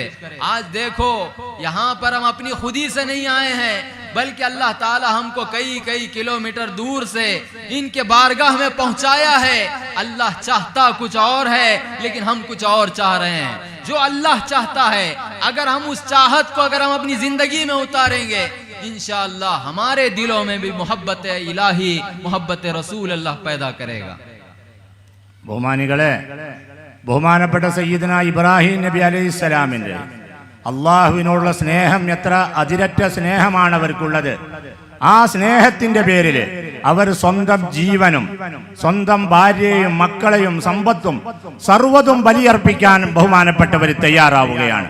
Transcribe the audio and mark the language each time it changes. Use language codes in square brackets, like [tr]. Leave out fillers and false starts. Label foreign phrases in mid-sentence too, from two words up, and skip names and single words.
[hi] आज देखो यहाँ पर हम अपनी खुदी से नहीं आए हैं, बल्कि अल्लाह ताला हमको कई कई किलोमीटर दूर से इनके बारगाह में पहुंचाया है। अल्लाह चाहता कुछ और है, लेकिन हम कुछ और चाह रहे हैं। जो अल्लाह चाहता है, अगर हम उस चाहत को अगर हम अपनी जिंदगी में उतारेंगे, इंशाअल्लाह हमारे दिलों में भी मोहब्बत इलाही, मोहब्बत रसूल अल्लाह पैदा करेगा। [ml] ബഹുമാനികളെ, ബഹുമാനപ്പെട്ട സയ്യിദന ഇബ്രാഹിം നബി അലൈഹിസ്സലാമിന്റെ അള്ളാഹുവിനോടുള്ള സ്നേഹം എത്ര അതിരറ്റ സ്നേഹമാണ് അവർക്കുള്ളത്. ആ സ്നേഹത്തിന്റെ പേരിൽ അവർ സ്വന്തം ജീവനും സ്വന്തം ഭാര്യയും മക്കളെയും സമ്പത്തും സർവ്വതും ബലിയർപ്പിക്കാൻ ബഹുമാനപ്പെട്ടവർ തയ്യാറാവുകയാണ്.